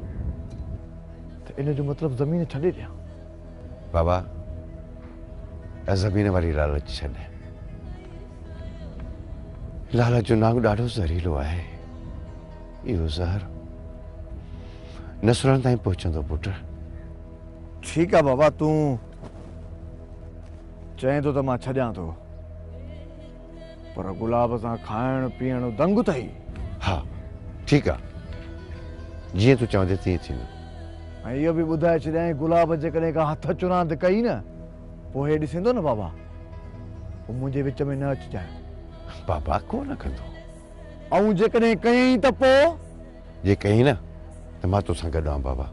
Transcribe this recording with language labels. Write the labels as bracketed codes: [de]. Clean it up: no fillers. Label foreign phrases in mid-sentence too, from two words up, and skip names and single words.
[sd] त इन जो मतिलबु ज़मीन छॾे ॾियां? बाबा ज़मीन वारी लालच छॾ। लालच जो नांग ॾाढो ज़हरीलो आहे। इहो ज़हर नसुलनि ताईं पहुचंदो पुट। [hi] ठीक है [sd] बाबा तू चए तो मां छॾियां थो पर गुलाब सां खाइण पीअण दंग अथई हाँ [hi] ठीक है [sd] जी तू चवंदे तीअं थींदो ऐं इहो बि ॿुधाए छॾियईं गुलाब जेकॾहिं का हथ चुरांद कई न पोइ हे ॾिसंदो न बाबा पोइ मुंहिंजे विच में न अचिजांइ बाबा कोन कंदो ऐं जेकॾहिं कयईं त पोइ जे कहीं न त मां तोसां गॾु आहियां बाबा